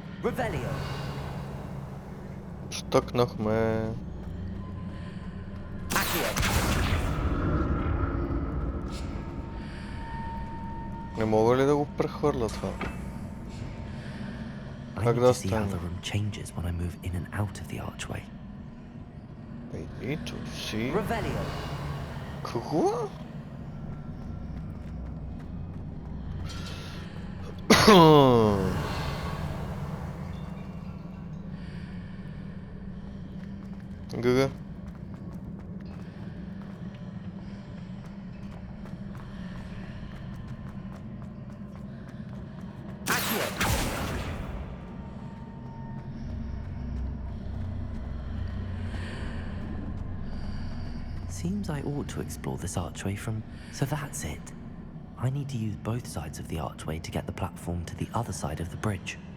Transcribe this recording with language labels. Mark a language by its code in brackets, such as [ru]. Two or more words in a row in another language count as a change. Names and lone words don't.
[en] Revelio. [bg] Стъкнахме. [en] Accio. [bg] Не мога ли да го прехвърля това? [en] I [bg] Как [en] need [bg] да [en] to see how [bg] стане? [en] the room changes when I move in and out of the archway. I need to see... Revelio. [bg] Какво? Гъга. [en] Accio. Seems I ought to explore this archway from... So that's it. I need to use both sides of the archway to get the platform to the other side of the bridge.